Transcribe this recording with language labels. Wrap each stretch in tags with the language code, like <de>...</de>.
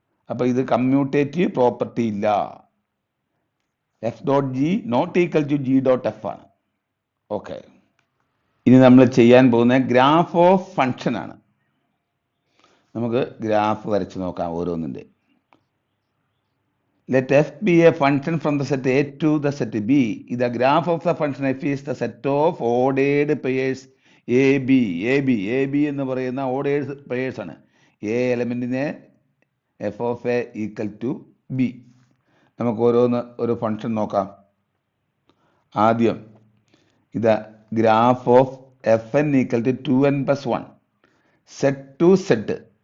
<ml>അപ്പൊ ഇത് commutative property ഇല്ല.</ml> <en>f dot g not equal to g dot f</en> <ml>ആണ്. ഓക്കെ. ഇനി നമ്മൾ ചെയ്യാൻ പോകുന്ന ഗ്രാഫ് ഓഫ് ഫംഗ്ഷൻ ആണ്. നമുക്ക് ഗ്രാഫ് വരച്ച് നോക്കാം ഓരോന്നിൻ്റെ.</ml> <en>Let f be a function from the set A to the set B. The graph of the function f is the set of ordered pairs AB.</en> <ml>AB എന്ന് പറയുന്ന ordered pairs ആണ്. A എലമെന്റിനെ</ml> <en>F of a equal to b.</en> <ml>നമുക്ക് ഒരു function നോക്കാം. ആദ്യം ഇത്</ml> <en>Graph of f n equal to 2n+1 set to set.</en>